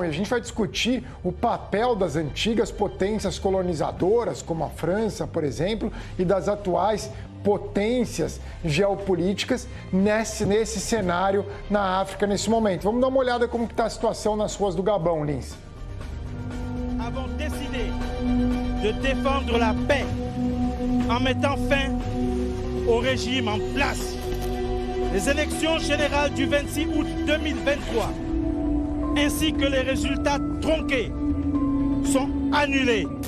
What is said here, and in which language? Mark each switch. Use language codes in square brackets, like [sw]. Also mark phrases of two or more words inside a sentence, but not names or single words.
[pt] E a gente vai discutir o papel das antigas potências colonizadoras, como a França, por exemplo, e das atuais potências geopolíticas nesse cenário na África nesse momento. Vamos dar uma olhada como está a situação nas ruas do Gabão, Lins. [fr] Avons décidé de défendre la paix en mettant fin au régime en place. Les élections générales du 26 août 2023 ainsi que les résultats tronqués sont annulés.